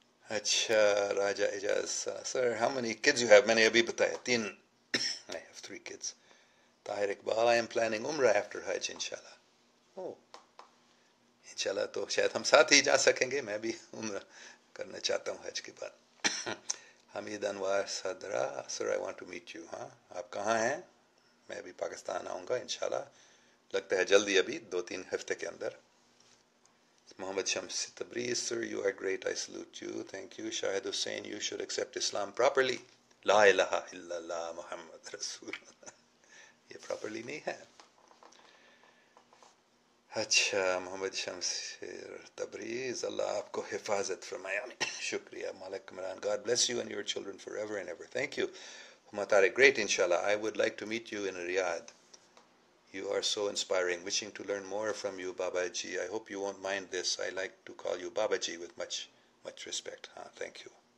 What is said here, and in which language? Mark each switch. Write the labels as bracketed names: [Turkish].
[Urdu] اچھا راجہ اعجاز سر [English] how many kids you have؟ [Urdu] میں نے ابھی بتایا 3. [English] I have 3 kids. [Urdu] Tahir Iqbal [English] I am planning [Urdu] عمرہ [English] after [Urdu] حج انشاءاللہ. oh انشاءاللہ تو شاید ہم ساتھ ہی جا سکیں گے. میں بھی عمرہ کرنا چاہتا ہوں حج کے بعد. [English] Hamid Anwar Sadra sir I want to meet you. [Urdu] ہاں آپ کہاں ہیں؟ میں بھی پاکستان آؤں گا انشاءاللہ، لگتا ہے جلدی، ابھی 2-3 ہفتے کے اندر. [English] Muhammad Shams Tabrez sir you are great I salute you thank you. Shahid Hussain you should accept Islam properly. [Arabic] لا الہ الا اللہ محمد رسول اللہ. [Urdu] یہ پراپرلی نہیں ہے. اچھا محمد شمس تبریز اللہ آپ کو حفاظت فرمائے. شکریہ. [English] Malik Imran God bless you and your children forever and ever. Thank you. Humatare great inshallah. I would like to meet you in Riyadh. You are so inspiring. Wishing to learn more from you, Babaji. I hope you won't mind this. I like to call you Babaji with much respect. Thank you.